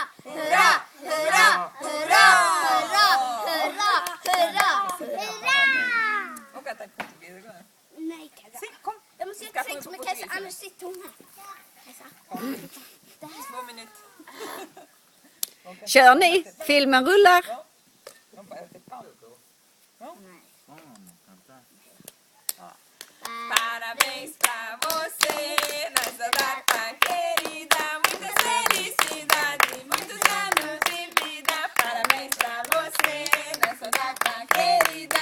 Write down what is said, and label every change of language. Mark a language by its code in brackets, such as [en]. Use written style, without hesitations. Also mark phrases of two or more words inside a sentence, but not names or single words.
[sv] Hurra, hurra, hurra, hurra, Hurra! Hurra! Och att det kommer gå. Nej, Kajsa. Kom. Jag måste göra ett trick med Kajsa, annars sitter hon här. Kajsa. 2 minuter. Kör ni? Filmen rullar. [pt] Parabéns pra você nessa data querida. Muitas felicidades, muitos anos de vida. Parabéns pra você nessa data querida.